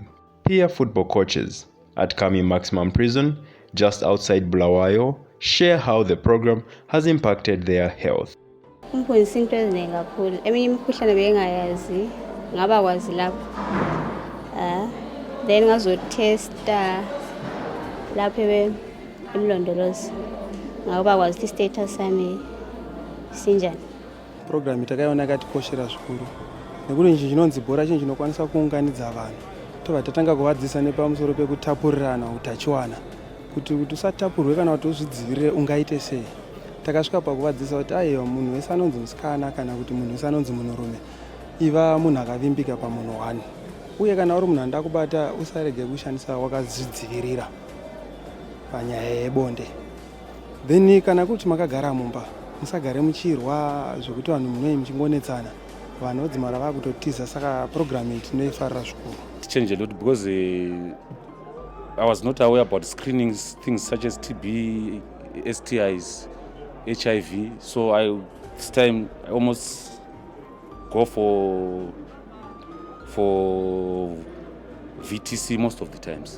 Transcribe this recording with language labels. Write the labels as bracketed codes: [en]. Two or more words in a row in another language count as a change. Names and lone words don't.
[en] Peer football coaches at Kami Maximum Prison, just outside Bulawayo, share how the program has impacted their health. [nd] Then ngazotesta lapha emlondolozi ngoba kwazi status sami sinjani. [sn] Program itakaiona yakatikoshera zvikuru nekuti nje chinonzi bhora chinhu chinokwanisa kuunganidza vanhu tobva tatanga kuvadzisa nepamusoro pekutapurirana utachiwana kuti usatapurwe kana kuti uzvidzivirire ungaite sei. Takasvika pakuvadzisa kuti aiwa munhu wese anonzi musikana kana kuti munhu wese anonzi munhurume iva munhu akavimbika pamunhu wani, uye kana uri munhu anoda kubata usarege kushandisa wakazvidzivirira panyaya yebonde. Then kana kuti makagara mumba musagare muchirwa zvokuti vanhu munoi muchingonetsana, vanhu vodzimara vakutotiza. Saka program iyi tinoifarira zvikuru. [en] It changed a lot because I was not aware about screening things such as TB, STIs, HIV. So this time I almost go for VTC most of the times.